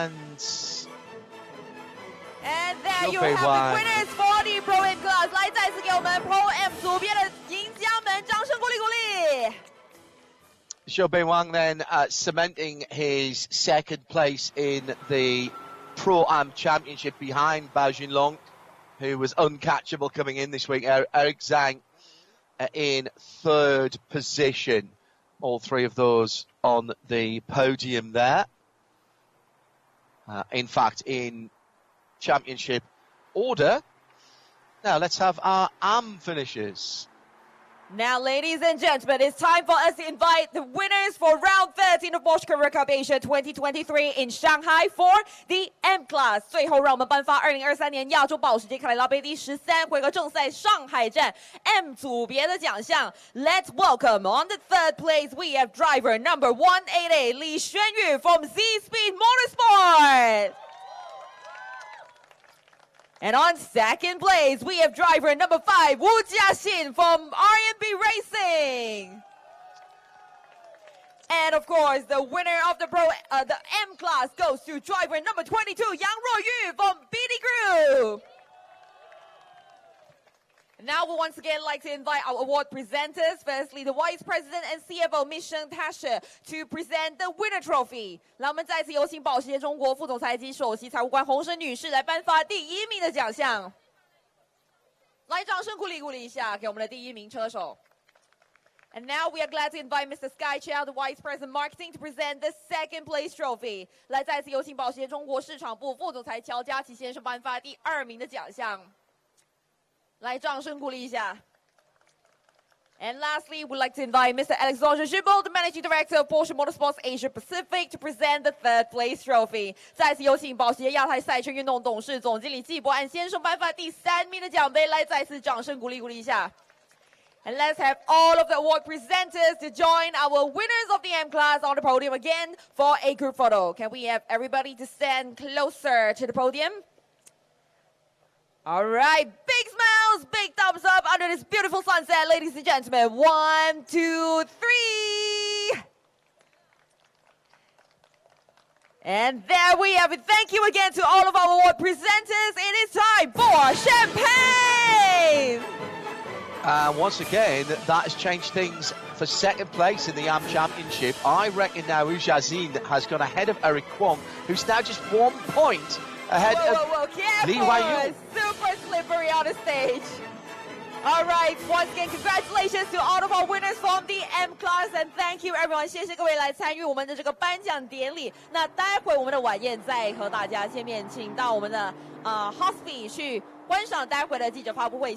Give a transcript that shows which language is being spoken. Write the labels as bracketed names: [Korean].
[English] And there you have the winners for the Pro M class. [Chinese] 来，再次给我们 Pro M 组别的赢家们掌声鼓励鼓励。 [English] Zhou Bihuang then cementing his second place in the Pro Am Championship behind Bao Jinlong, who was uncatchable coming in this week. Eric Zhang in third position. All three of those on the podium there. In fact, in championship order. Now let's have our AM finishers. Now, ladies and gentlemen, it's time for us to invite the winners for round 13 of Porsche Carrera Cup Asia 2023 in Shanghai for the M Class. [Chinese] 最后，让我们颁发2023年亚洲保时捷凯雷拉杯第13回合正赛上海站 M 组别的奖项。 [English] Let's welcome on the third place we have driver number 188 Li Xuanyu from Z Speed Motorsport. And on second place, we have driver number 5, Wu Jiaxin from RMB Racing. And of course, the winner of the M class goes to driver number 22, Yang Ruoyu from BD Group. Now we once again like to invite our award presenters. Firstly, the Vice President and CFO Ms. Tasha to present the winner trophy. [Chinese] 让我们再次有请保时捷中国副总裁及首席财务官洪生女士来颁发第1名的奖项。来，掌声鼓励鼓励一下，给我们的第1名车手。 [English] And now we are glad to invite Mr. Sky Chow, the Vice President Marketing, to present the second place trophy. [Chinese] 来，再次有请保时捷中国市场部副总裁乔家琪先生颁发第2名的奖项。来，掌声鼓励一下。 [English] And lastly, we'd like to invite Mr. Alexandre Gibault, the Managing Director of Porsche Motorsports Asia Pacific, to present the third place trophy. [Chinese] 再次有请保时捷亚太赛车运动董事总经理季伯安先生颁发第3名的奖杯。来，再次掌声鼓励鼓励一下。 [English] And let's have all of the award presenters to join our winners of the M class on the podium again for a group photo. Can we have everybody to stand closer to the podium? All right, big smiles, big thumbs up under this beautiful sunset, ladies and gentlemen. 1, 2, 3. And there we have it. Thank you again to all of our award presenters. It is time for champagne. Once again, that has changed things for second place in the AM Championship. I reckon now Wu Jiaxin has gone ahead of Eric Kwong, who's now just 1 point ahead of Careful. Li Huayu. Super slippery on the stage. All right, once again, congratulations to all of our winners from the M class, and thank you everyone. [Chinese] 谢谢各位来参与我们的这个颁奖典礼。那待会我们的晚宴再和大家见面，请到我们的Hospi 去观赏待会的记者发布会。